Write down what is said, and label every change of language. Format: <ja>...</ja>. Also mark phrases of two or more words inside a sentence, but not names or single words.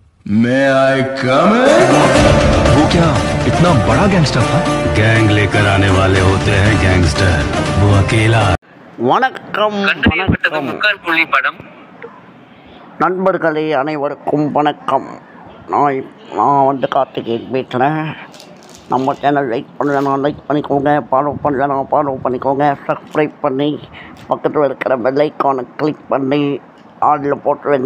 <en>May I come in?</en> <hi>वो क्या इतना बड़ा गैंगस्टर था? गैंग लेकर आने वाले होते हैं गैंगस्टर, वो अकेला।</hi> <ta>வணக்கம் கண்டறியப்பட்டது வணக்கம் முக்கால் புள்ளி படம். நண்பர்களே, அனைவருக்கும் வணக்கம். நான் கார்த்திகேயன் பேசுகிறேன். நம்ம</ta> <en>channel like</en> <ta>பண்ணலன்னா லைக் பண்ணிக்கோங்க, ஃபாலோ பண்ணலன்னா ஃபாலோ பண்ணிக்கோங்க, சப்ஸ்கிரைப் பண்ணி பக்கத்தில் இருக்கிற</ta> <en>bell icon</en> <ta>கிளிக் பண்ணி ஆடில் போட்டுருங்க.</ta>